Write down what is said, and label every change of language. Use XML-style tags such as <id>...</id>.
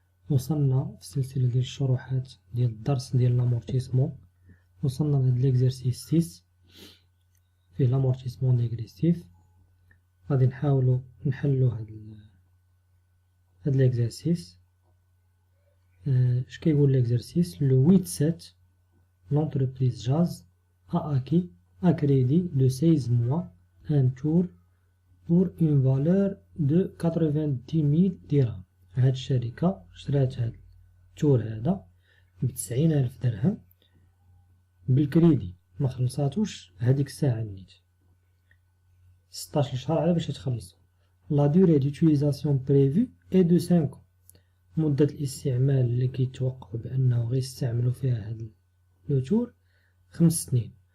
<ar>وصلنا في السلسلة ديال الشروحات ديال الدرس ديال لامورتيسمون. وصلنا لهاد ليكزرسيس 6 فيه لامورتيسمون ديغريسيف. غادي نحاولو نحلو هاد ليكزرسيس. اش كيقول ليكزرسيس؟</ar> <fr>لو 8/7 l'entreprise Jazz a acquis à crédit de 16 mois un tour pour une valeur de 90 000 dirhams.</fr> <ar>هاد الشركة شرات هاد التور هذا ب90,000 درهم بالكريدي، ما خلصاتوش هاديك الساعة نيت 16 شهر على باش تخلصو.</ar> <fr>لا دوغي دوتيليزاسيون بريفو اي دو 5 ans.</fr> <ar>مدة الاستعمال اللي كيتوقعوا بأنه غيستعملوا فيها هاد لو تور 5 سنين.</ar>